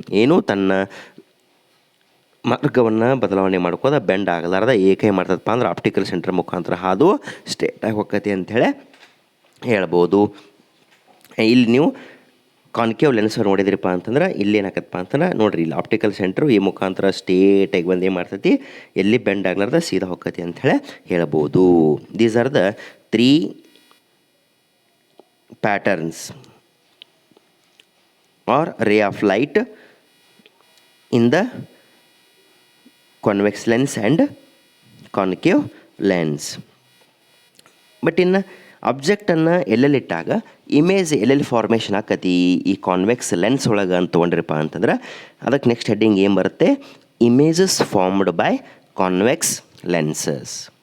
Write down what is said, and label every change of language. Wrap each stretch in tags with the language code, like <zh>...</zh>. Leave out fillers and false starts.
<kn>ಏನು ತನ್ನ ಮಾರ್ಗವನ್ನು ಬದಲಾವಣೆ ಮಾಡ್ಕೋದ ಬೆಂಡ್ ಆಗಲಾರ್ದ ಏಕೆ ಮಾಡ್ತದಪ್ಪ ಅಂದ್ರೆ ಆಪ್ಟಿಕಲ್ ಸೆಂಟರ್ ಮುಖಾಂತರ ಹಾದು ಸ್ಟ್ರೇಟಾಗಿ ಹೋಗ್ತೈತಿ ಅಂಥೇಳಿ ಹೇಳ್ಬೋದು. ಇಲ್ಲಿ ನೀವು ಕಾನ್ಕೇವ್ ಲೆನ್ಸ್ ನೋಡಿದ್ರಿಪ್ಪ ಅಂತಂದ್ರೆ, ಇಲ್ಲಿ ಏನಾಗತ್ತಪ್ಪ ಅಂತಂದ್ರೆ ನೋಡಿರಿ, ಇಲ್ಲಿ ಆಪ್ಟಿಕಲ್ ಸೆಂಟ್ರು ಈ ಮುಖಾಂತರ ಸ್ಟ್ರೇಟಾಗಿ ಬಂದು ಏನು ಮಾಡ್ತೈತಿ, ಎಲ್ಲಿ ಬೆಂಡ್ ಆಗಲಾರ್ದ ಸೀದಾ ಹೋಗ್ತೈತಿ ಅಂಥೇಳಿ ಹೇಳ್ಬೋದು.</kn> <en>These are the 3 patterns or ray of light in the convex lens and concave lens.</en> <kn>But ಇನ್ನು ಅಬ್ಜೆಕ್ಟನ್ನು ಎಲ್ಲೆಲ್ಲಿಟ್ಟಾಗ ಇಮೇಜ್ ಎಲ್ಲೆಲ್ಲಿ ಫಾರ್ಮೇಷನ್ ಆಕತಿ ಈ ಕಾನ್ವೆಕ್ಸ್ ಲೆನ್ಸ್ ಒಳಗೆ ಅಂತ ತೊಗೊಂಡ್ರಪ್ಪ ಅಂತಂದ್ರೆ ಅದಕ್ಕೆ ನೆಕ್ಸ್ಟ್ ಹೆಡ್ಡಿಂಗ್ ಏನು ಬರುತ್ತೆ,</kn> <en>Images formed by convex lenses.</en>